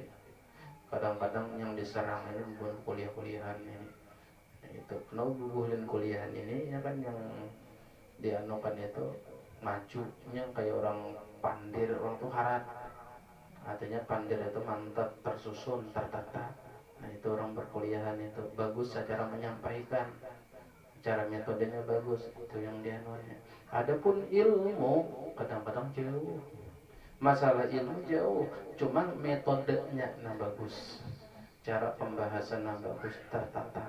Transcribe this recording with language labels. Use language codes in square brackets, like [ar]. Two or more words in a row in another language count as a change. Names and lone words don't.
[id] Kadang-kadang yang diserang ini bukan kuliah-kuliahan ini. [bjn] Itu kenapa bubuhan kuliahan ini ya kan yang dianukan itu majunya kayak orang pandir, orang tuh harat. [id] Artinya pandir itu mantap, tersusun, tertata. Nah itu orang berkuliahan itu bagus secara menyampaikan, cara metodenya bagus, itu yang dianuannya. Adapun ilmu kadang-kadang jauh. Masalah ilmu jauh, cuman metodenya nah bagus, cara pembahasan nah bagus, tertata.